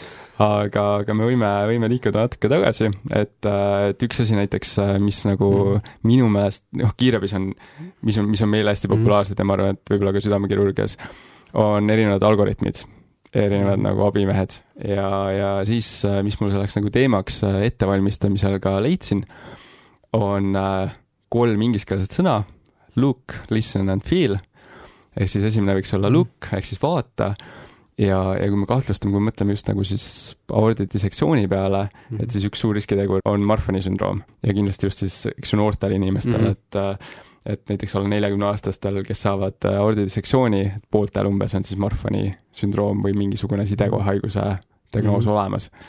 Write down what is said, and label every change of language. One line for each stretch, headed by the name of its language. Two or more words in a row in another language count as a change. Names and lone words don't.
Estonian: Aga me võime liikuda natuke tagasi, et üks asi näiteks, mis nagu minu meelest, kiirabis on, mis on meile hästi populaarsed ja ma arvan, et võib-olla ka südamekirurgias, on erinevad algoritmid, erinevad nagu abimehed ja siis, mis mul selleks nagu teemaks ettevalmistamisel ka leidsin, on 3 ingliskeelset sõna,
English: look, listen and feel,
Estonian: ehk siis esimene võiks olla look, ehk siis vaata. Ja kui me kahtlustame, kui me mõtleme just nagu siis aordidissektsiooni peale, et siis üks suur riskitegur on Marfani sündroom ja kindlasti just siis eks noortel inimestel, et näiteks alla 40-aastastel, kes saavad aordidissektsiooni, pooltel umbes on siis Marfani sündroom või mingisugune sidekohaiguse diagnoos olemas.